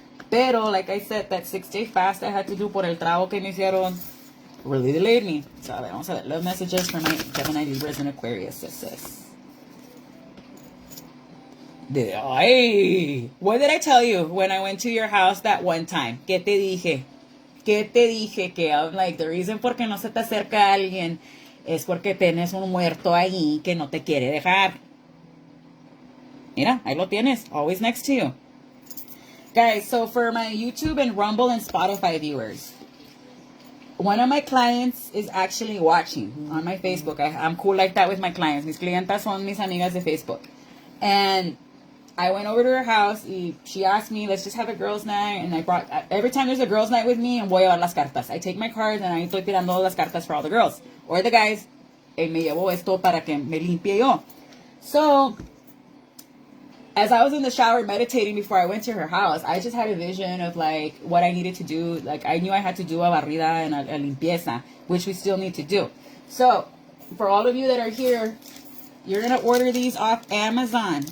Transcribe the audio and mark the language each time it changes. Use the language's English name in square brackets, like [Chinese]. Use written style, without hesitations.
[English] Pero, like I said, that 6-day fast I had to do [Spanish] por el trabajo que me hicieron [English] really delayed me. So, [Spanish] a ver, vamos a ver. [English] Love messages for my Gemini, Libras, and Aquarius sisters. Ay, what did I tell you when I went to your house that one time? [Spanish] ¿Qué te dije? ¿Qué te dije? Que [English] I'm like, the reason [Spanish] por qué no se te acerca alguien es porque tienes un muerto ahí que no te quiere dejar. Mira, ahí lo tienes, [English] always next to you. Guys, so for my YouTube and Rumble and Spotify viewers, one of my clients is actually watching on my Facebook. I'm cool like that with my clients. [Spanish] Mis clientas son mis amigas de Facebook. [English] And I went over to her house y she asked me, let's just have a girls' night. And I brought, every time there's a girls' night with me, [Spanish] voy a llevar las cartas. [English] I take my cards and I [Spanish] estoy tirando las cartas [English] for all the girls. Or the guys. [Spanish] Y me llevo esto para que me limpie yo. [English] So, as I was in the shower meditating before I went to her house, I just had a vision of like what I needed to do. Like I knew I had to do a barrida and a limpieza, which we still need to do. So, for all of you that are here, you're going to order these off Amazon.